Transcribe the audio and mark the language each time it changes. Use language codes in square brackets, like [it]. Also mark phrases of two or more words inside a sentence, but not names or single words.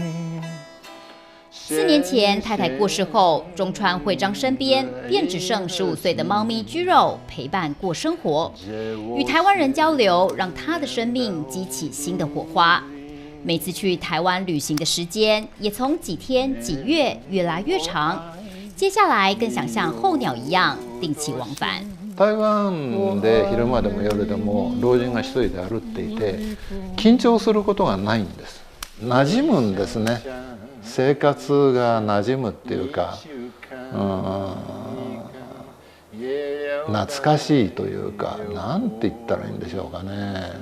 [zh] 4 年前太太过世后，中川会章身边便只剩15岁的猫咪居肉陪伴过生活，与台湾人交流，让他的生命激起新的火花。每次去台湾旅行的时间也从几天几月越来越长，接下来更想像候鸟一样定期往返。 [ja] 台湾で昼間でも夜でも老人が一人で歩っていて緊張することがないんです。馴染むんですね。生活が馴染むっていうか、懐かしいというか、なんて言ったらいいんでしょうかね。